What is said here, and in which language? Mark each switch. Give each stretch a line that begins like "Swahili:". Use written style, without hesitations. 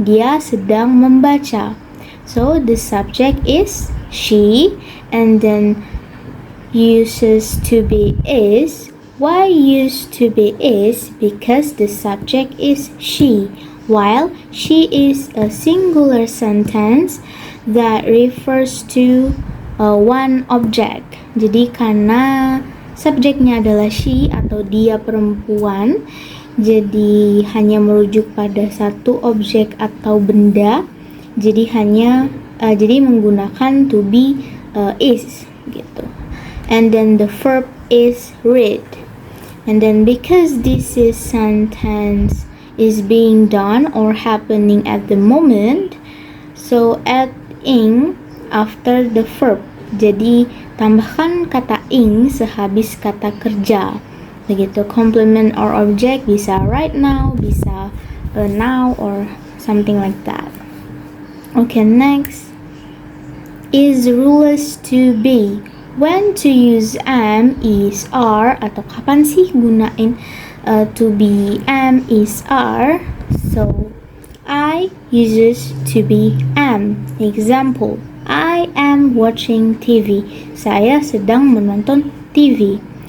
Indonesian: Dia sedang membaca.
English: So the subject is she, and then uses to be is. Why use to be is? Because the subject is she, while she is a singular sentence that refers to one object.
Indonesian: Jadi karena subjeknya adalah she atau dia perempuan, jadi hanya merujuk pada satu objek atau benda. Jadi menggunakan to be is gitu.
English: And then the verb is read. And then because this is sentence is being done or happening at the moment, so add ing after the verb.
Indonesian: Jadi tambahkan kata ing sehabis kata kerja. Begitu.
English: Complement or object bisa right now, bisa now or something like that. Okay, next is rules to be. When to use am, is, are,
Indonesian: atau kapan sih gunain
English: to be, am, is, are. So I uses to be am. Example, I am watching TV.
Indonesian: Saya sedang menonton TV.